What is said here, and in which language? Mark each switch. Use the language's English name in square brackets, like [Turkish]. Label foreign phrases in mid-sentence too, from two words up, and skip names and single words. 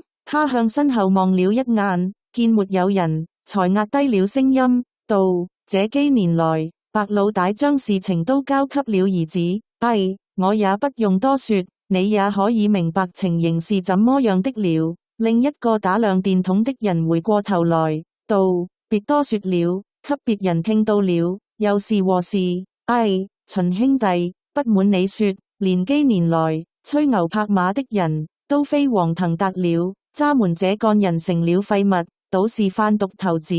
[Chinese] 他向身後望了一眼，見沒有人，才壓低了聲音，道：這幾年來，白老大將事情都交給了兒子。我也不用多說，你也可以明白情形是怎麼樣的了。另一個打亮電筒的人回過頭來，道：別多說了，給別人聽到了，又是禍事。秦兄弟，不瞞你說，連幾年來吹牛拍馬的人都飛黃騰達了，渣門這幹人成了廢物，倒是販毒頭子。